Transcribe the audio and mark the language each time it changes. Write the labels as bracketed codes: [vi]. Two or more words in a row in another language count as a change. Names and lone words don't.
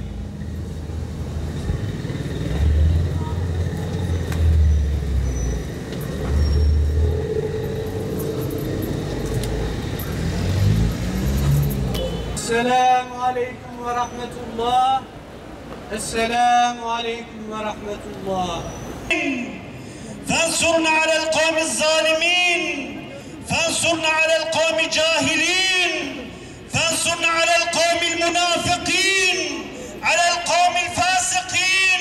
[ar] السلام عليكم ورحمة الله. السلام عليكم ورحمة الله. فانصرنا على القوم الظالمين فانصرنا على القوم الجاهلين فانصرنا على القوم المنافقين على القوم الفاسقين